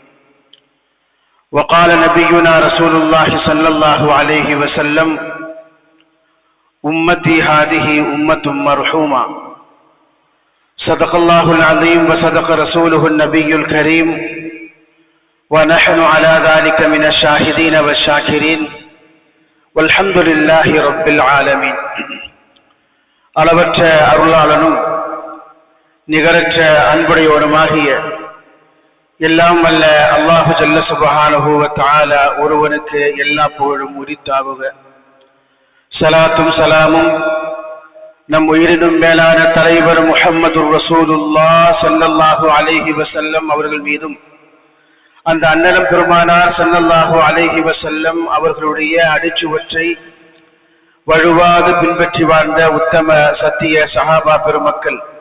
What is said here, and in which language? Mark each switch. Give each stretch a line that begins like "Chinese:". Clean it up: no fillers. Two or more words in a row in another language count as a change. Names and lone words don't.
Arabic: وقال نبينا رسول الله صلى الله عليه وسلم: أمتي هذه أمة مرحومة. صدق الله العظيم وصدق رسوله النبي الكريم، ونحن على ذلك من الشاهدين والشاكرين. والحمد لله رب العالمين.
Tamil: அளவற்ற அருளாளனும் நிகரற்ற அன்புடையோனுமாகிய எல்லாம் வல்ல
Arabic: الله جل سبحانه وتعالى
Tamil: ஒருவனுக்கு எல்லா புகழும் உரித்தாகுக. ஸலாத்தும் ஸலாமும் நம் உயிரினும் மேலான தலைவர்
Arabic: محمد رسول الله صلى الله عليه وسلم
Tamil: அவர்கள் மீதும், அந்த அன்னலம் பெருமானார்
Arabic: صلى الله عليه وسلم
Tamil: அவர்களுடைய அடிச்சுவற்றை வழுவாது பின்பற்றி வாழ்ந்த உத்தம சத்திய சஹாபா பெருமக்கள்,